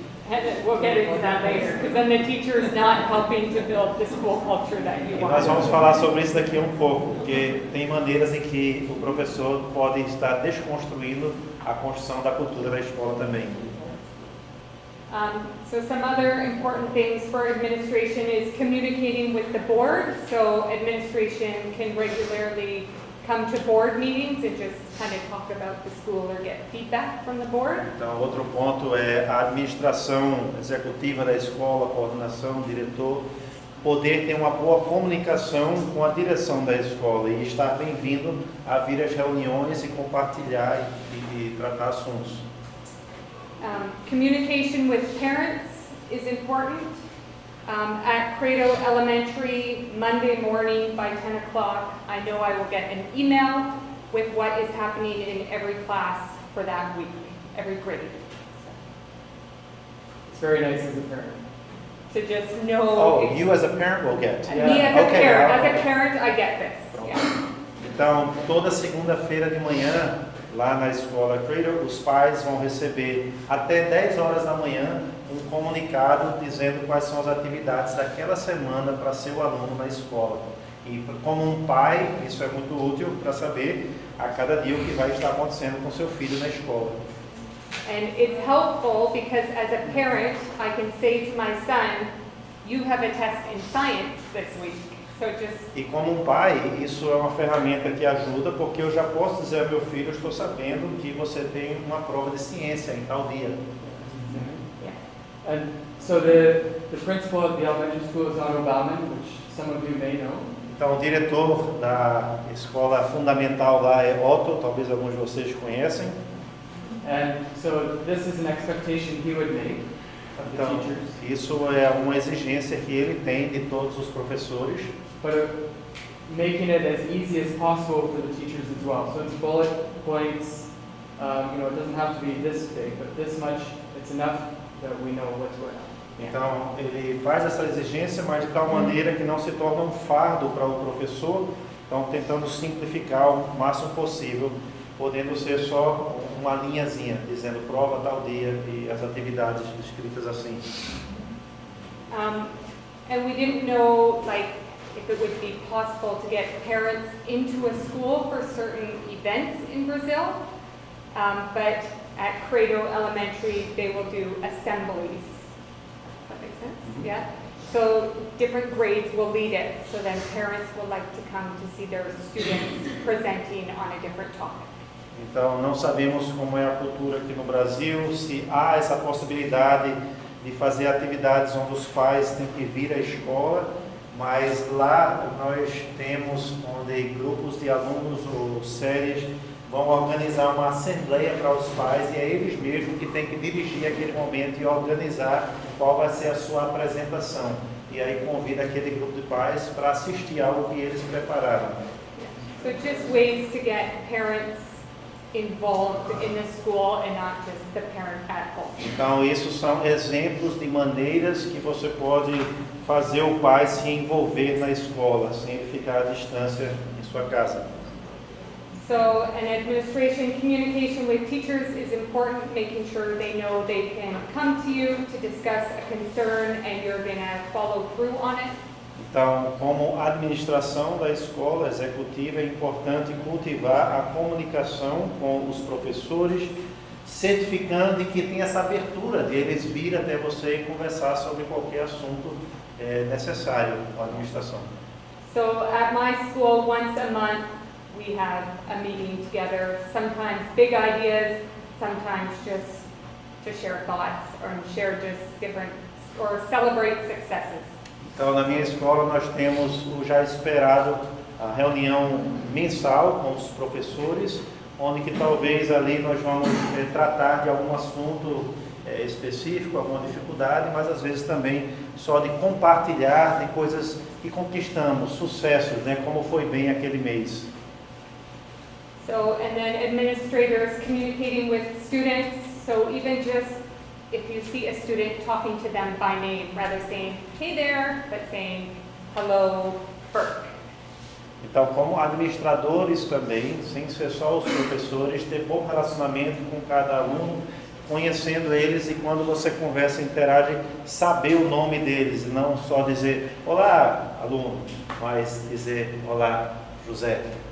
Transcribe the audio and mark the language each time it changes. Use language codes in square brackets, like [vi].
[en] And we'll get into that later, because then the teacher is not helping to build the school culture that you [pt] E [en] want. [pt] nós vamos falar sobre isso daqui um pouco, porque tem maneiras em que o professor pode estar desconstruindo a construção da cultura da escola também. [en] So some other important things for administration is communicating with the board. So administration can regularly come to board meetings and just kind of talk about the school or get feedback from the board. [pt] Então, outro ponto é a administração executiva da escola, coordenação, diretor, poder ter uma boa comunicação com a direção da escola e estar bem-vindo a vir às reuniões e compartilhar e tratar assuntos. [en] Communication with parents is important. At Credo Elementary, Monday morning by 10 o'clock, I know I will get an email with what is happening in every class for that week, every grade. It's very nice as a parent. To just know. Oh, you as a parent will get. Me as a Okay, parent, as a parent, I get this. Yeah. [pt] Então, toda segunda-feira de manhã, lá na escola Credo, os pais vão receber até 10 horas da manhã um comunicado dizendo quais são as atividades daquela semana para seu aluno na escola. E como um pai, isso é muito útil para saber a cada dia o que vai estar acontecendo com seu filho na escola. [en] And it's helpful because as a parent, I can say to my son, you have a test in science this week. So just... [pt] E como um pai, isso é uma ferramenta que ajuda, porque eu já posso dizer ao meu filho, eu estou sabendo que você tem uma prova de ciência em tal dia. [en] And so the principal at the elementary school is Otto Bauman, which some of you may know. [pt] Então, o diretor da escola fundamental lá é Otto, talvez alguns de vocês conhecem. [en] And so this is an expectation he would make. of the [pt] Então, [en] teachers. [pt] isso é uma exigência que ele tem de todos os professores, [en] But making it as easy as possible for the teachers as well. So it's bullet points. It doesn't have to be this big, but this much. It's enough that we know what's going on. [pt] então ele faz essa exigência, mas de tal maneira que não se torna um fardo para o professor, então tentando simplificar o máximo possível, podendo ser só uma linhazinha, dizendo prova tal dia e as atividades escritas assim. [en] And we didn't know, if it would be possible to get parents into a school for certain events in Brazil, but at Credo Elementary, they will do assemblies. Does that make sense? Mm-hmm. Yeah? So different grades will lead it, so then parents will like to come to see their students presenting on a different topic. [pt] Então, não sabemos como é a cultura aqui no Brasil, se há essa possibilidade de fazer atividades onde os pais têm que vir à escola, mas lá nós temos onde grupos de alunos ou séries vão organizar uma assembleia para os pais e é eles mesmos que têm que dirigir aquele momento e organizar qual vai ser a sua apresentação. E aí convida aquele grupo de pais para assistir algo que eles prepararam. [en] So just ways to get parents involved in the school and not just the parent at home. [pt] Então, isso são exemplos de maneiras que você pode fazer o pai se envolver na escola, sem ele ficar à distância em sua casa. [en] So an administration communication with teachers is important, making sure they know they can come to you to discuss a concern and you're going to follow through on it. [pt] Então, como administração da escola executiva, é importante cultivar a comunicação com os professores, certificando de que tem essa abertura de eles vir até você e conversar sobre qualquer assunto necessário com a administração. [en] So at my school, once a month, we have a meeting together, sometimes big ideas, sometimes just to share thoughts or share just different, or celebrate successes. [pt] Então, na minha escola, nós temos o já esperado a reunião mensal com os professores, onde que talvez ali nós vamos tratar de algum assunto específico, alguma dificuldade, mas às vezes também só de compartilhar de coisas que conquistamos, sucessos, como foi bem aquele mês. [en] So, and then administrators communicating with students, so even just if you see a student talking to them by name, rather saying, hey there, but saying, hello, Burke. [pt] Então, como administradores também, sem ser só os professores, ter bom relacionamento com cada aluno, conhecendo eles e quando você conversa, interage, saber o nome deles, e não só dizer, olá, aluno, mas dizer, olá, José.